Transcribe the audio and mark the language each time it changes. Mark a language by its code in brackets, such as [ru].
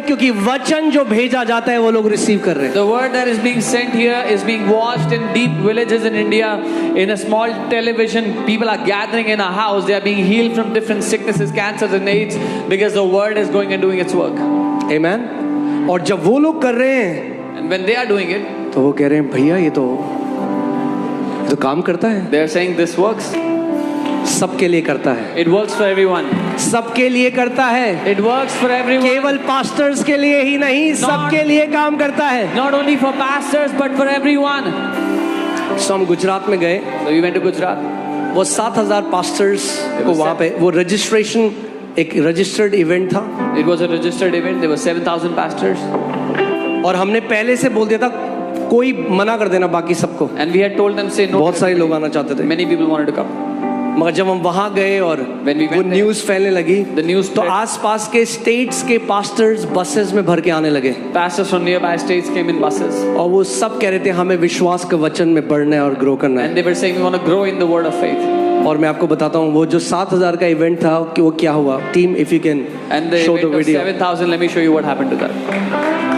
[hi] क्योंकि वचन जो भेजा जाता है वो लोग रिसीव कर रहे हैं। [en] The word that is being sent here is being watched in deep villages in India. In a small television, people are gathering in a house. They are being healed from different sicknesses, cancers and AIDS, because the word is going and doing its work. [hi] Amen. और जब वो लोग कर रहे हैं [en] And when they are doing it, [hi] तो वो कह रहे हैं भैया ये तो काम करता है, [en] They are saying this works. [hi] सबके लिए करता है, [en] It works for everyone. [hi] सबके लिए करता है, [en] It works for everyone. [hi] केवल पास्टर्स के लिए ही नहीं, सबके लिए काम करता है। [en] Not only for pastors but for everyone. [hi] तो हम गुजरात में गए, [en] So we went to Gujarat. [hi] वो 7,000 पास्टर्स को वहाँ पे वो रजिस्ट्रेशन, एक रजिस्टर्ड इवेंट था, [en] It was a registered event. There were 7,000 pastors. [hi] और हमने पहले से बोल दिया था कोई मना कर देना बाकी सबको। [en] And we had told them say no. [hi] बहुत सारे लोग आना चाहते थे, [en] Many people wanted to come. [hi] मगर जब हम वहाँ गए और [en] When we [hi] वो [en] went there, [hi] न्यूज़ फैलने लगी, [en] The news [hi] तो [en] spread. [hi] आसपास के स्टेट्स के पास्टर्स बसेस में भर के आने लगे, [en] Pastors from nearby states came in buses. [hi] और वो सब कह रहे थे हमें विश्वास के वचन में बढ़ना है और ग्रो करना [en] And [hi] है। [en] they were saying we want to grow in the word of faith. [hi] और मैं आपको बताता हूँ वो जो 7,000 का इवेंट था कि वो क्या हुआ। [en] Team if you can And the show the event of video. 7,000, let me show you what happened to that.